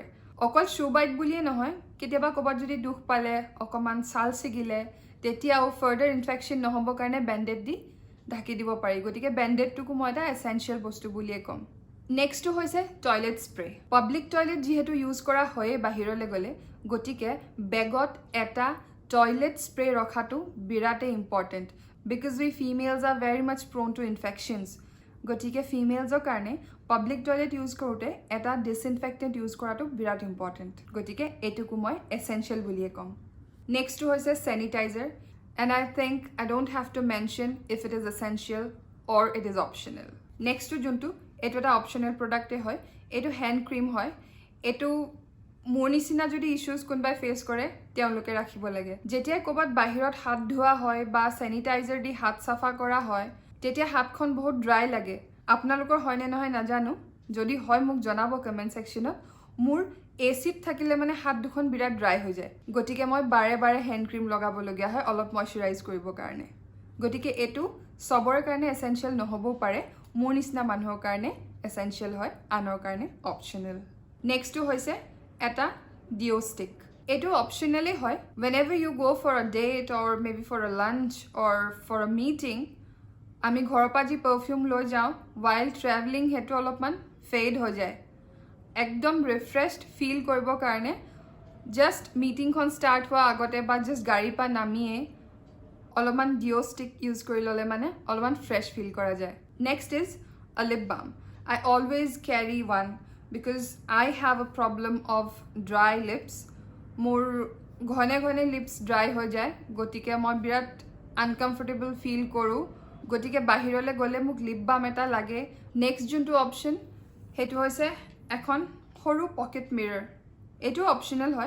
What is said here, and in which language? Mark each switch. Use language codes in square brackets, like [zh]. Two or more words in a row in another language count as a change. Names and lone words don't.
[as] অকল শু বাইট বুলিয়ে নহয় কেতিয়াবা ক'বাত যদি দুখ পালে অকমান ছাল ছিগিলে তেতিয়াও [en] further infection [as] নহব কাৰণে ব্যান্ডেড দি ঢাকি দিব পাৰি. গতিকে ব্যান্ডেডটোকো মই এটা এসেনশিয়াল বস্তু বুলিয়ে কম. নেক্সট টু হৈছে টয়লেট স্প্ৰে. [en] public toilet [as] যেহেতু ইউজ কৰা হয় বাহিৰলৈ গলে গতিকে বেগত এটা [en] toilet spray [as] ৰখাটো বিৰাটে ইম্পৰ্টেন্ট [en] because we females are very much prone to infections. [as] গতিকে ফিমেলছৰ কাৰণে [en] public toilet use [as] কৰোতে এটা [en] disinfectant use [as] কৰাটো বিৰাট ইম্পৰ্টেন্ট. গতিকে এটুকু মই এসেনশিয়াল বুলিয়ে কম. নেক্সট টু হৈছে স্যানিটাইজাৰ [en] and I think I don't have to mention if it is essential or it is optional. [as] নেক্সট টু যোনটো এইটো এটা [en] optional product [as] e hoy. Eto [en] hand cream [as] hoy. Eto মোৰ নিচিনা যদি ইস্যুজ কোনবাই ফেস কৰে তেওঁলোকে ৰাখিব লাগে. যেতিয়া ক'বাত বাহিৰত হাত ধোৱা হয় বা স্যানিটাইজাৰ দি হাত সাফা কৰা হয় তেতিয়া হাতখন বহুত ড্ৰাই লাগে. আপোনালোকৰ হয়নে নহয় নাজানো. যদি হয় মোক জনাব কমেন্ট সেকশনত. মোৰ এসিড থাকিলে মানে হাত দুখন বিৰাট ড্ৰাই হৈ যায়. গতিকে মই বাৰে বাৰে [en] hand cream [as] লগাব লগিয়া হয় অলপ ময়শ্চাৰাইজ কৰিব কাৰণে. গতিকে এটো সবৰে কাৰণে এসেনশিয়াল নহবও পাৰে. মোৰ নিচিনা মানুহৰ কাৰণে এসেনশিয়াল হয় আনৰ কাৰণে অপচনেল. নেক্সট টু হৈছে এটা [en] deo stick. [as] এটো অপচনেলি হয় [en] whenever you go for a date or maybe for a lunch or for a meeting [as] আমি ঘৰৰ পৰা যি পাৰফিউম লৈ যাওঁ [en] while traveling [as] হেতু অলপমান ফেড হৈ যায়. একদম [en] refreshed feel [as] কৰিব কাৰণে জাস্ট মিটিংখন ষ্টাৰ্ট হোৱা আগতে বা জাস্ট গাড়ী পৰা নামিয়ে অলপমান [en] deo stick use [as] কৰি ললে মানে অলপমান [en] fresh feel [as] কৰা যায়. [en] next is a lip balm. I always carry one because I have a problem of dry lips. [as] মোৰ ঘনে ঘনে [en] lips dry [as] হৈ যায় গতিকে মই বিৰাট আনকমফৰ্টেবল ফিল কৰো. গতিকে বাহিৰলৈ গলে মোক [en] lip balm [as] এটা লাগে. নেক্সট যোনটো অপচন হেতু হৈছে এখন সৰু [en] pocket mirror. [as] এটো অপচনেল হয়.